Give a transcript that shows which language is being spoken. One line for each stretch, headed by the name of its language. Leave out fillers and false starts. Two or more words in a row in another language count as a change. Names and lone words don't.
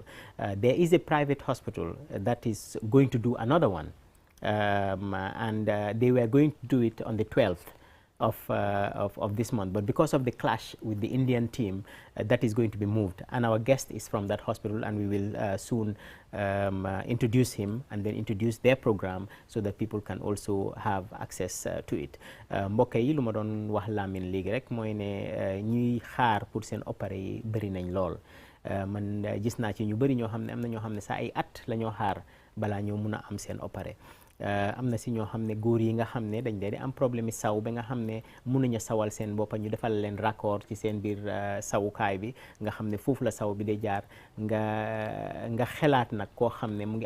English: There is a private hospital that is going to do another one, and they were going to do it on the 12th of this month, but because of the clash with the Indian team, that is going to be moved, and our guest is from that hospital, and we will soon introduce him and then introduce their program so that people can also have access to it.
Wolof: Mbokk yi lu ma doon wax Lamin léegi rek mooy ne ñuy xaar pour seen opéré yi bëri nañ lool. Man gis naa ci ñu bëri ñoo xam ne am na ñoo xam ne saa ay at la ñoo xaar balaa ñoo mun a am seen opéré. am na si ñoo xam ne góor yi nga xam ne dañ dee di am problème yi saw ba nga xam ne mënuñu sawal seen boppa ñu defal leen raccord ci seen biir sawukaay bi nga xam ne foofu la saw bi day jaar nga xelaat nag koo xam ne mu ngi